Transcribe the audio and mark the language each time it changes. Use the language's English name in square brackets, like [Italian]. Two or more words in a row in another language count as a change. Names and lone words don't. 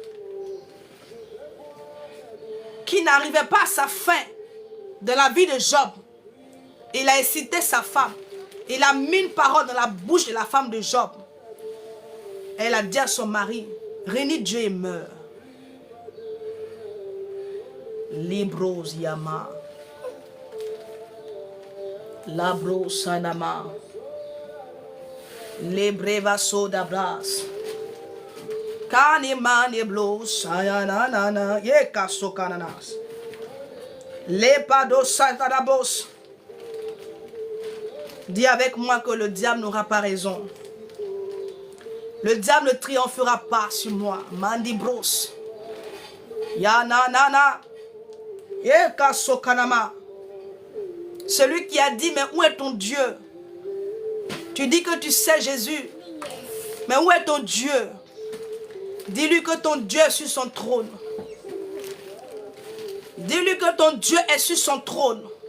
[French] Qui n'arrivait pas à sa fin de la vie de Job. Il a incité sa femme. Il a mis une parole dans la bouche de la femme de Job. Elle a dit à son mari, renie Dieu et meurt. Libros yama. Labro sanama. Lebreva sodabras. Kanimani blos sayanana. Yekaso kananas. Lepado satarabos. Dis avec moi que le diable n'aura pas raison. Le diable ne triomphera pas sur moi. Mandibros. Yananana. Yekaso kanama. Celui qui a dit, mais où est ton Dieu? Tu dis que tu sais Jésus. Mais où est ton Dieu? Dis-lui que ton Dieu est sur son trône. Dis-lui que ton Dieu est sur son trône.